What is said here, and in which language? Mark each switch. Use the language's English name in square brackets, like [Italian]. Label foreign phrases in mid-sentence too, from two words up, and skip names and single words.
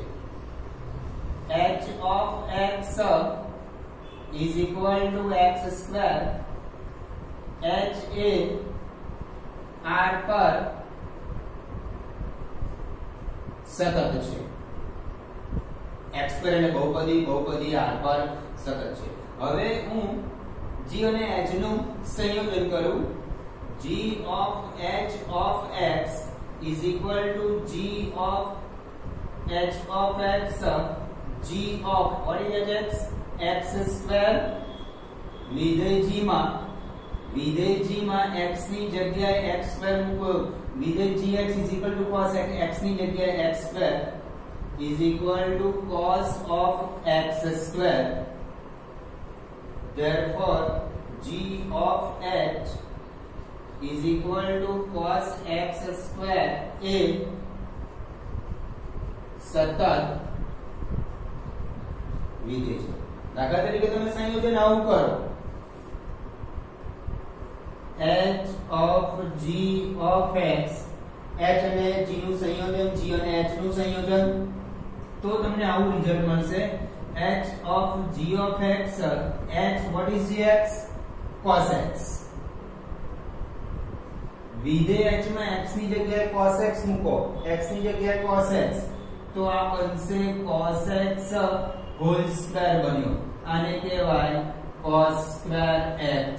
[English] h of x x², [Gujarati] h એ r પર સતત છે. x² એટલે બહુપદી r પર સતત છે. હવે હું g અને h નું સંયોજન કરું. [English] g of h of x g of h of x, g of what is x? [Gujarati] x². વિધેય g માં x ની જગ્યાએ x² મૂકો. વિધેય gx cos x ની જગ્યાએ x² [English] cos of x². therefore g of h cos x² [Gujarati] એ સતત વિધેય છે. દાખલા તરીકે તમે સંયોજન આવું કરો, [English] h of g of x, [Gujarati] h અને g નું સંયોજન, g અને h નું સંયોજન, તો તમને આવું રિઝલ્ટ મળશે. [English] h of g of x, h what is gx? [Gujarati] cos x. વિધેય h માં x ની જગ્યાએ cos x મૂકો, x ની જગ્યાએ cos x, તો આ બનશે cos x [English] whole square [Gujarati] બન્યો. આને કહેવાય cos² x.